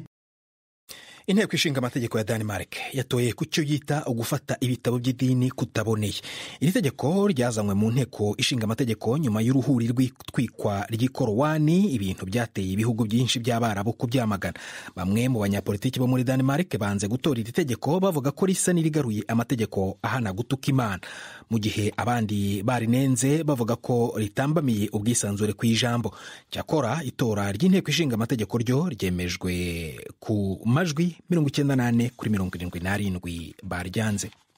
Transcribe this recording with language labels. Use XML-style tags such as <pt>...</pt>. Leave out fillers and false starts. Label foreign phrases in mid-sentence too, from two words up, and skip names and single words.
<rw>Inteko ishinga amategeko ya Denmark yatoye ku cyo yita ugufata ibitabo by'idini kutaboneye. Iri tegeko ryazanywe mu nteko ishinga amategeko nyuma y'uruhuri rw'itwikwa ry'ikorowani, ibintu byateye ibihugu byinshi by'Abarabu kubyamagana. Bamwe mu banyapolitiki bo muri Denmark banze gutora iri tegeko bavuga ko risa n'irigaruye amategeko ahana gutuka Imana, mu gihe abandi barinenze bavuga ko ritambamiye ubwisanzure ku ijambo. Cyakora itora ry'inteko ishinga amategeko ryo ryemejwe ku majwi 98-77 baryanze.</rw>